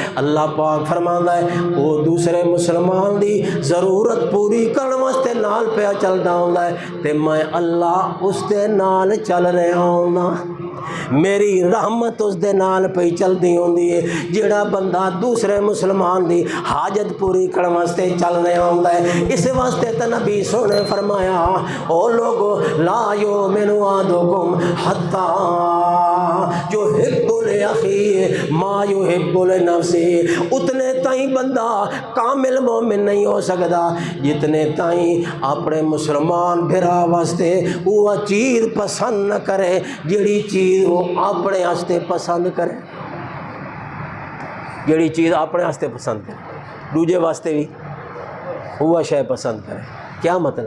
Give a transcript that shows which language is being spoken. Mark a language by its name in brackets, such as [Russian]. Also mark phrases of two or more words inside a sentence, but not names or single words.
[Punjabi] اللہ پاک فرماندا ہے وہ دوسرے مسلمان دی ضرورت پوری کرن واسطے نال پیا چلدا ہوندا ہے تے میں اللہ اس دے نال چل رہا ہوندا، میری رحمت اس دے نال پئی چلدی ہوندی ہے۔ جڑا بندہ دوسرے مسلمان دی حاجت پوری کرن واسطے چل رہا ہوندا ہے، اس واسطے تے نبی سونے فرمایا او لوگو [Arabic] لا یؤمن احدکم حتی یحب لاخیہ ما یحب لنفسہ، [Punjabi] اتنے تائیں بندہ کامل مومن نہیں ہو سکدا جتنے تائیں اپنے مسلمان بھرا واسطے وہ چیز پسند نہ کرے جڑی چیز وہ اپنے واسطے پسند کرے، جڑی چیز اپنے واسطے پسند کرے دوجے واسطے بھی وہ شے پسند کرے۔ کیا مطلب؟